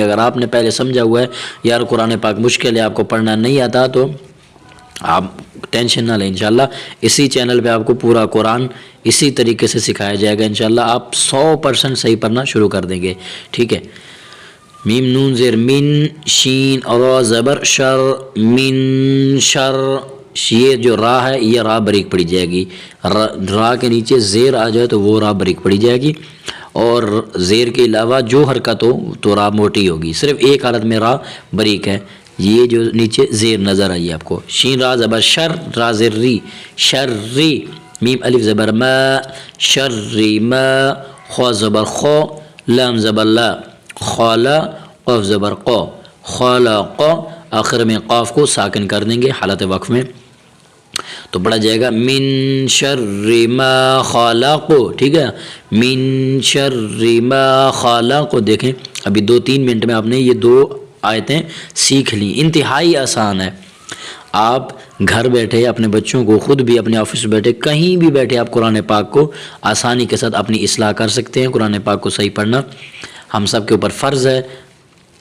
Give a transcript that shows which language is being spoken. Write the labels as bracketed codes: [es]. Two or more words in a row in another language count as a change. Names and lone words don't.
[ur] اگر آپ نے پہلے سمجھا ہوا ہے یار قرآن پاک مشکل ہے، آپ کو پڑھنا نہیں آتا، تو آپ ٹینشن نہ لیں، انشاءاللہ اسی چینل پہ آپ کو پورا قرآن اسی طریقے سے سکھایا جائے گا، انشاءاللہ آپ 100% صحیح پڑھنا شروع کر دیں گے، ٹھیک ہے۔ میم نون زیر من، شین را زبر شر، من شر۔ یہ جو را ہے یہ را باریک پڑھی جائے گی، را کے نیچے زیر آ جائے تو وہ را باریک پڑھی جائے گی، اور زیر کے علاوہ جو حرکت ہو تو را موٹی ہوگی، صرف ایک حالت میں را باریک ہے، یہ جو نیچے زیر نظر آئی آپ کو۔ شین را زبر شر، را زیر ری، شر ری۔ میم الف زبر ما، شر ری ما، خو زبر خو، لام زبر لا، خالا، قاف زبر قو، خالق۔ آخر میں قاف کو ساکن کر دیں گے حالت وقف میں، تو پڑھا جائے گا [ar] من شر ما خلق، [ur] ٹھیک ہے، [ar] من شر ما خلق۔ [ur] دیکھیں ابھی 2-3 منٹ میں آپ نے یہ 2 آیتیں سیکھ لی، انتہائی آسان ہے۔ آپ گھر بیٹھے اپنے بچوں کو، خود بھی اپنے آفس میں بیٹھے، کہیں بھی بیٹھے آپ قرآن پاک کو آسانی کے ساتھ اپنی اصلاح کر سکتے ہیں۔ قرآن پاک کو صحیح پڑھنا ہم سب کے اوپر فرض ہے۔